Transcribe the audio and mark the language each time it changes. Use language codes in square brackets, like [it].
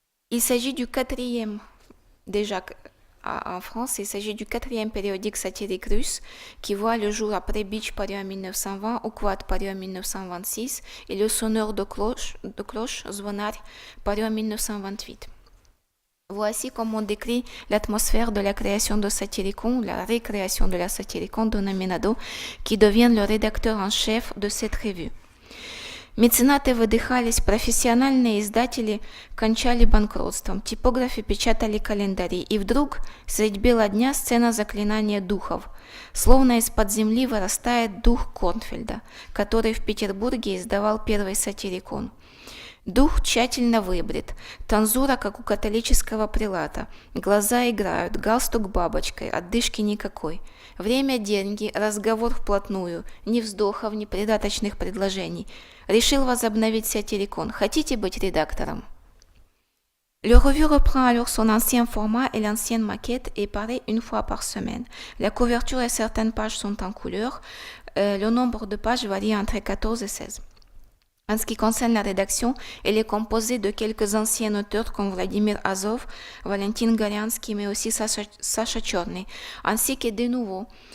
[fr] Il s'agit du quatrième, déjà en France, il s'agit du quatrième périodique satirique russe qui voit le jour après Bitch paru en 1920, Quat paru en 1926 et Le Sonneur de cloche Zvonar paru en 1928. Voici comment on décrit l'atmosphère de la création de Satyricon, la récréation de la Satyricon Dona Minado, qui devient le rédacteur en chef de cette revue. [ru] Меценаты выдыхались, профессиональные издатели кончали банкротством, типографы печатали календари, и вдруг средь бела дня сцена заклинания духов. Словно из-под земли вырастает дух Корнфельда, который в Петербурге издавал первый Сатирикон. Дух тщательно выбрит, танзура, как у католического прилата, глаза играют, галстук бабочкой, отдышки никакой. Время – деньги, разговор вплотную, ни вздохов, ни придаточных предложений. Решил возобновить Сатирикон. Хотите быть редактором? [fr] Le revue reprend alors son ancien format et l'ancienne maquette et paraît une fois par semaine. La couverture et certaines pages sont en couleur. Le nombre de pages varie entre 14 et 16. En ce qui concerne la rédaction, elle est composée de quelques anciens auteurs comme Vladimir Azov, Valentin Goriansky, mais aussi Sacha Chorny, ainsi que de nouveaux